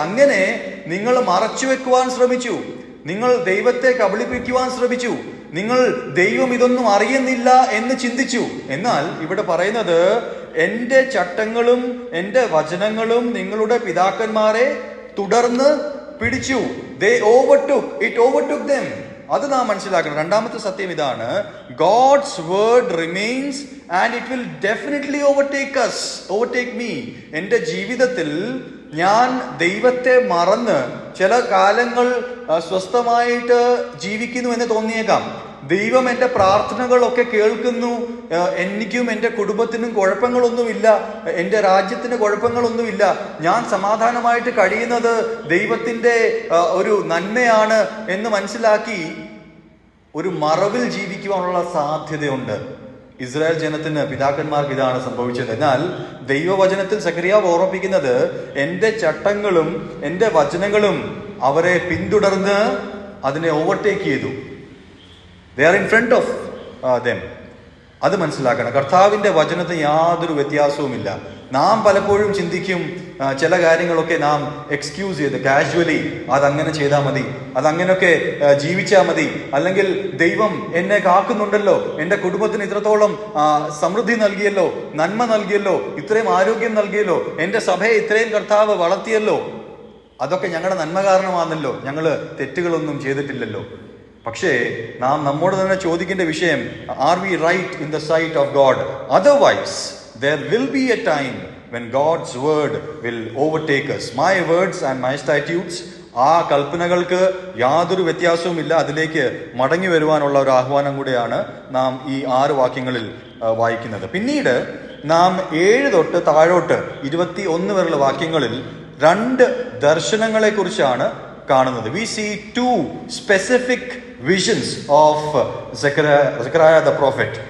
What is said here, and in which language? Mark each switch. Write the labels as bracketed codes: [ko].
[ml] അങ്ങനെ നിങ്ങൾ മറച്ചു വെക്കുവാൻ ശ്രമിച്ചു. നിങ്ങൾ ദൈവത്തെ കബളിപ്പിക്കുവാൻ ശ്രമിച്ചു. നിങ്ങൾ ദൈവം ഇതൊന്നും അറിയുന്നില്ല എന്ന് ചിന്തിച്ചു. എന്നാൽ ഇവിടെ പറയുന്നത്, എൻ്റെ ചട്ടങ്ങളും എൻ്റെ വചനങ്ങളും നിങ്ങളുടെ പിതാക്കന്മാരെ തുടർന്ന് പിടിച്ചു. [en] They overtook them. [ml] അത് നാം മനസ്സിലാക്കണം. രണ്ടാമത്തെ സത്യം ഇതാണ്, [en] God's word remains and it will definitely overtake me. [ml] എൻ്റെ ജീവിതത്തിൽ ഞാൻ ദൈവത്തെ മറന്ന് ചില കാലങ്ങൾ സ്വസ്ഥമായിട്ട് ജീവിക്കുന്നു എന്ന് തോന്നിയേക്കാം. ദൈവം എൻ്റെ പ്രാർത്ഥനകളൊക്കെ കേൾക്കുന്നു. എനിക്കും എൻ്റെ കുടുംബത്തിനും കുഴപ്പങ്ങളൊന്നുമില്ല, എൻ്റെ രാജ്യത്തിന് കുഴപ്പങ്ങളൊന്നുമില്ല. ഞാൻ സമാധാനമായിട്ട് കഴിയുന്നത് ദൈവത്തിൻ്റെ ഒരു നന്മയാണ് എന്ന് മനസ്സിലാക്കി ഒരു മറവിൽ ജീവിക്കുവാനുള്ള സാധ്യതയുണ്ട്. ഇസ്രായേൽ ജനത്തിന്, പിതാക്കന്മാർക്ക് ഇതാണ് സംഭവിച്ചത്. എന്നാൽ ദൈവവചനത്തിൽ സഖറിയാവ് ഓർമ്മിപ്പിക്കുന്നത്, എൻ്റെ ചട്ടങ്ങളും എൻ്റെ വചനങ്ങളും അവരെ പിന്തുടർന്ന് അതിനെ ഓവർടേക്ക് ചെയ്തു. [en] They are in front of them. [ml] അത് മനസ്സിലാക്കണം. കർത്താവിൻ്റെ വചനത്തിന് യാതൊരു വ്യത്യാസവുമില്ല. നാം പലപ്പോഴും ചിന്തിക്കും, ചില കാര്യങ്ങളൊക്കെ നാം എക്സ്ക്യൂസ് ചെയ്ത് കാഷ്വലി അതങ്ങനെ ചെയ്താൽ മതി, അതങ്ങനെയൊക്കെ ജീവിച്ചാൽ മതി, അല്ലെങ്കിൽ ദൈവം എന്നെ കാക്കുന്നുണ്ടല്ലോ, എൻ്റെ കുടുംബത്തിന് ഇത്രത്തോളം സമൃദ്ധി നൽകിയല്ലോ, നന്മ നൽകിയല്ലോ, ഇത്രയും ആരോഗ്യം നൽകിയല്ലോ, എൻ്റെ സഭയെ ഇത്രയും കർത്താവ് വളർത്തിയല്ലോ, അതൊക്കെ ഞങ്ങളുടെ നന്മ കാരണമാണല്ലോ, ഞങ്ങൾ തെറ്റുകളൊന്നും ചെയ്തിട്ടില്ലല്ലോ. പക്ഷേ നാം നമ്മോട് തന്നെ ചോദിക്കേണ്ട വിഷയം, [en] Are we right in the sight of God? Otherwise there will be a time when God's word will overtake us. My words and my statutes, [ml] ആ കൽപ്പനകൾക്ക് യാതൊരു വ്യത്യാസവുമില്ല. അതിലേക്ക് മടങ്ങി വരുവാനുള്ള ഒരു ആഹ്വാനം കൂടെയാണ് നാം ഈ 6 വാക്യങ്ങളിൽ വായിക്കുന്നത്. പിന്നീട് നാം 7 തൊട്ട് താഴോട്ട് 21 വരെയുള്ള വാക്യങ്ങളിൽ 2 ദർശനങ്ങളെ കുറിച്ചാണ് കാണുന്നത്. [en] We see 2 specific visions of Zechariah the prophet.